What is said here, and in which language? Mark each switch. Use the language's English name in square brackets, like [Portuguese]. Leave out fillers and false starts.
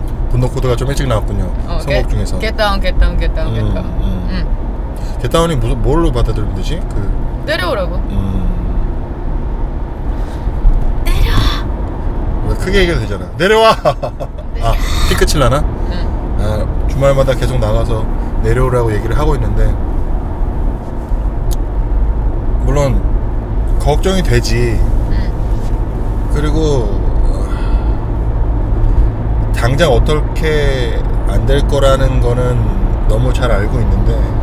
[Korean] 분노 코드가 좀 일찍 나왔군요 선곡 중에서 [English] Get down, get down, get down, get down [Korean] Get down이 무슨 뭘로 받아들이면 되지? 그 내려오라고 내려와 크게 얘기해도 되잖아 내려와 아, 피 끝을 나나? 아, 주말마다 계속 나가서 내려오라고 얘기를 하고 있는데 물론 걱정이 되지 그리고 당장 어떻게 안 될 거라는 거는 너무 잘 알고 있는데